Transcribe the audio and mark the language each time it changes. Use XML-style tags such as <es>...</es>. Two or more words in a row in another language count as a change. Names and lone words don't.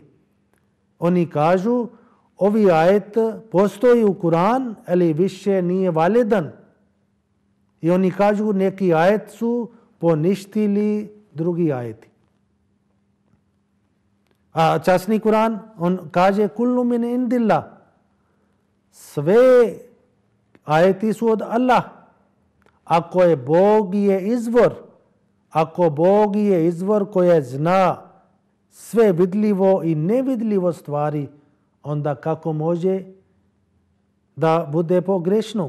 <bs>Oni kažu ovi ajet postoji u Kur'an, ali više nije validan. I oni kažu neki ajet su poništili drugi ajeti. A časni Kur'an, on kaže</bs> <ar>كل من عند الله.</ar> <bs>Sve ajeti su od Allah. Ako je Bog je izvor, ako Bog je izvor koji zna sve vidljivo i nevidljivo stvari, onda kako može da bude pogrešno?</bs>